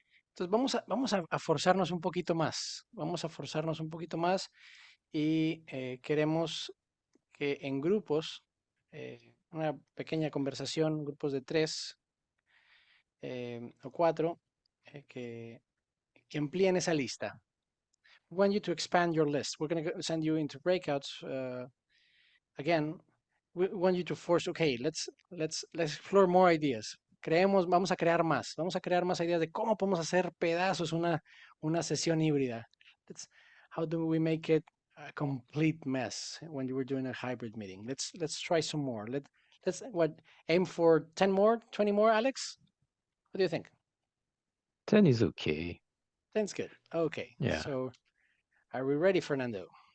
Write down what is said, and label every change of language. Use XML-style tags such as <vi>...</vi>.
<es>Entonces vamos a forzarnos un poquito más, vamos a forzarnos un poquito más y queremos que en grupos, una pequeña conversación, grupos de 3 o 4, que amplíen esa lista.</es> <en>We want you to expand your list. We're going to send you into breakouts. Again, we want you to force, okay, let's explore more ideas.</en> <es>Vamos a crear más ideas de cómo podemos hacer pedazos una sesión híbrida.</es> <en>How do we make it a complete mess when you were doing a hybrid meeting? Let's try some more. Let's aim for 10 more, 20 more, Alex? What do you think? 10 is okay. 10's good. Okay. Yeah. So are we ready, Fernando?</en>